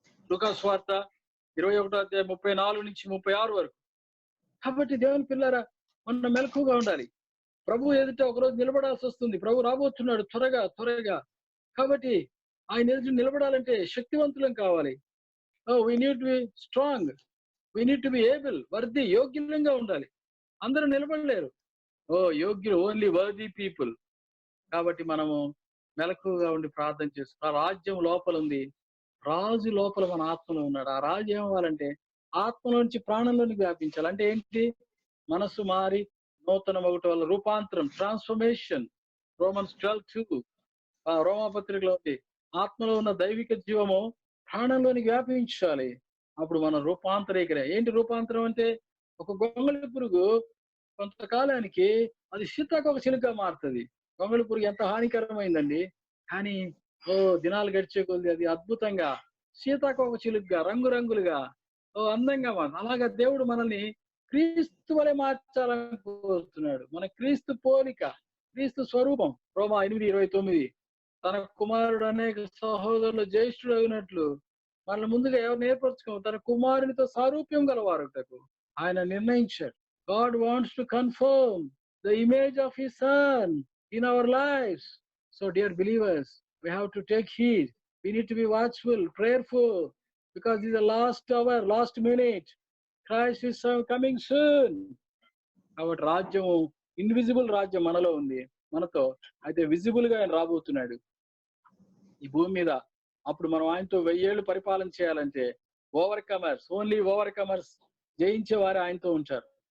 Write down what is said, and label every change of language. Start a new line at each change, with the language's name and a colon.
Telugu: లూకా సువార్త 21:34-36 వరకు. కాబట్టి దేవుని పిల్లరా, మనం మెలకుగా ఉండాలి. ప్రభు ఎదుట ఒకరోజు నిలబడాల్సి వస్తుంది. ప్రభు రాబోతున్నాడు త్వరగా. కాబట్టి ఆయన ఎదుట నిలబడాలంటే శక్తివంతులం కావాలి.
English: we need to be strong, we need to be able, worthy,
Telugu: యోగ్యంగా ఉండాలి. అందరూ నిలబడలేరు. యోగ్యులు,
English: Only worthy people.
Telugu: కాబట్టి మనము మెలకుగా ఉండి ప్రార్థన చేస్తాం. ఆ రాజ్యం లోపల ఉంది, రాజు లోపల మన ఆత్మలో ఉన్నాడు. ఆ రాజు ఏమవ్వాలంటే ఆత్మలోంచి ప్రాణంలోనికి వ్యాపించాలి. అంటే ఏంటి? మనసు మారి నూతన ఒకటి వల్ల రూపాంతరం, ట్రాన్స్ఫర్మేషన్. Romans 12:2 రోమాపత్రికలో ఉంది, ఆత్మలో ఉన్న దైవిక జీవము ప్రాణంలోనికి వ్యాపించాలి. అప్పుడు మనం రూపాంతరీకరే. ఏంటి రూపాంతరం అంటే, ఒక గొంగళి పురుగు కొంతకాలానికి అది సీతాకోక చిలుకగా మారుతది. గొంగళి పురుగు ఎంత హానికరమైందండి. కానీ దినాలు గడిచే కొద్దీ అది అద్భుతంగా సీతాకోక చిలుకగా, రంగురంగులుగా, అందంగా అలాగా దేవుడు మనల్ని క్రీస్తు వలె మార్చాలని కోరుతున్నాడు. మన క్రీస్తు పోలిక, క్రీస్తు స్వరూపం. రోమా 8:29 తన కుమారుడు అనేక సహోదరులు జ్యేష్ఠుడైనట్లు మనల్ని ముందుగా ఎవరు ఏర్పరచుకోవాలి, తన కుమారునితో సారూప్యం గలవారుటకు ఆయన నిర్ణయించాడు.
English: God wants to confirm the image of his son in our lives. So dear believers, we have to take heed. We need to be watchful, prayerful, because it's the last hour, last minute. Christ is coming soon.
Telugu: కాబట్టి రాజ్యము, invisible రాజ్యం మనలో ఉంది, మనతో. అయితే visible గా ఆయన రాబోతున్నాడు ఈ భూమి మీద. అప్పుడు మనం ఆయనతో 1000 ఏళ్ళు పరిపాలన చేయాలంటే
English: overcomers, only overcomers,
Telugu: జయించే వారు ఆయనతో ఉంటారు.